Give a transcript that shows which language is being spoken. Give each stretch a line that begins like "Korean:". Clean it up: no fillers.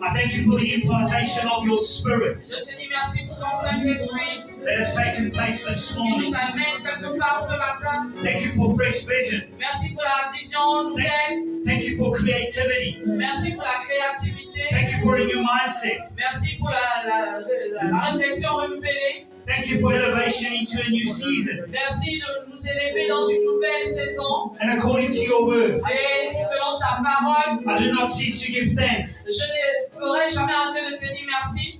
English: I thank you for the impartation of your Spirit
French: je te dis merci pour ton Saint-Esprit
English: that has taken place this
French: qui
English: morning.
French: nous amène quelque part ce matin.
English: Thank you for fresh vision.
French: Merci pour la vision nouvelle.
English: Thank you for creativity.
French: Merci pour la créativité.
English: Thank you for a new mindset.
French: Merci pour la réflexion renouvelée.
English: Thank you for elevation into a new season.
French: Merci de nous élever dans une nouvelle saison.
English: And according to your word,
French: Et selon ta parole,
English: I do not cease to give thanks
French: je ne pourrai jamais arrêter de te dire merci